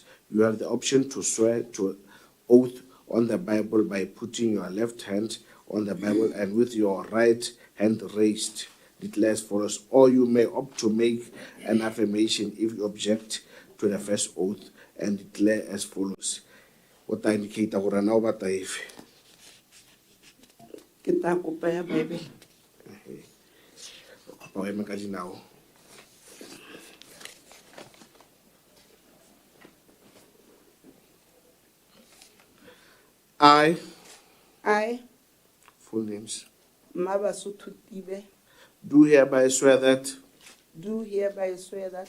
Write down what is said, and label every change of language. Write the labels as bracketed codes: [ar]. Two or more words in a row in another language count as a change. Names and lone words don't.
[en] You have the option to swear to oath on the Bible by putting your left hand on the Bible and with your right hand raised, declare as follows, or you may opt to make an affirmation if you object to the first oath and declare as follows. What I indicate [tn] gore na o batla efe? Ke tla kopa ya Bible. Kopa o eme ka dinao. [en] I, full names, Mabasotho Tibe, do hereby swear that do hereby swear that